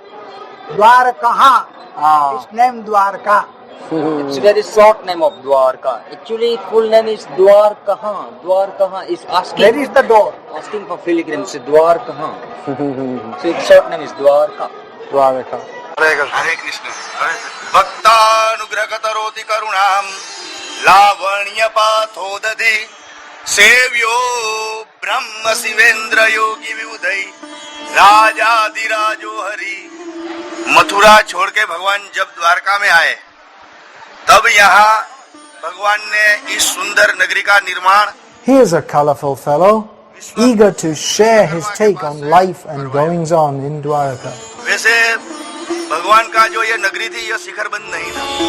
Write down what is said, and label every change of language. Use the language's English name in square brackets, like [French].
[English] Dwarakaha. ah. Its name Dwarka. It's very short name of Dwarka. Actually, full name is Dwarkaha. Dwarkaha is Where is the door? asking for pilgrims. Dwarkaha. So its short name is Dwarka. Dwarka. [Sanskrit] हरे कृष्ण भक्तानुग्रहकरोति करुणां लावण्यपाथोदधि सेव्यो ब्रह्म शिवेन्द्र योगी विबुधै राजाधिराजो हरि। [Hindi] मथुरा छोड़ के भगवान जब द्वारका में आए तब यहाँ भगवान ने इस सुंदर नगरी का निर्माण [English] He is a colorful fellow, eager to share his take on life and goings on in Dwarka. [Hindi] वैसे भगवान का जो ये नगरी थी यह शिखरबंद नहीं था।